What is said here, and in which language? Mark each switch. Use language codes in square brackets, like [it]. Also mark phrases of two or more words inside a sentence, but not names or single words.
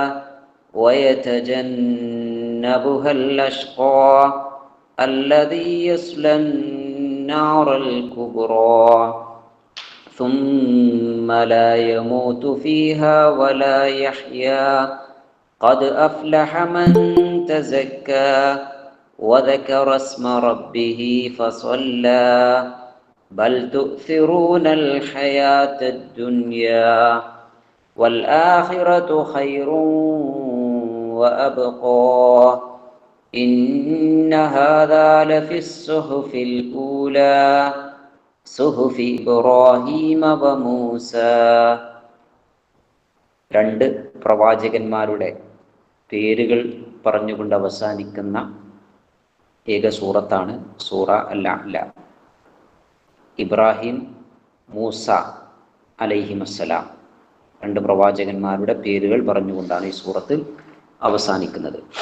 [ar] ويتجنبها الأشقى الذي يصلى النار الكبرى ثم لا يموت فيها ولا يحيا قد أفلح من تزكى وذكر اسم ربه فصلى بل تؤثرون الحياة الدنيا والآخرة خير وأبقى إن هذا لفي الصحف الأولى صحف إبراهيم وموسى. [ml] രണ്ട് പ്രവാചകന്മാരുടെ പേരുകൾ പറഞ്ഞുകൊണ്ട് അവസാനിക്കുന്ന ഏക സൂറത്താണ് സൂറ അൽ-അഅ്ല. ഇബ്രാഹിം, മൂസ അലൈഹിമസ്സലാം, രണ്ട് പ്രവാചകന്മാരുടെ പേരുകൾ പറഞ്ഞുകൊണ്ടാണ് ഈ സൂറത്ത് അവസാനിക്കുന്നത്.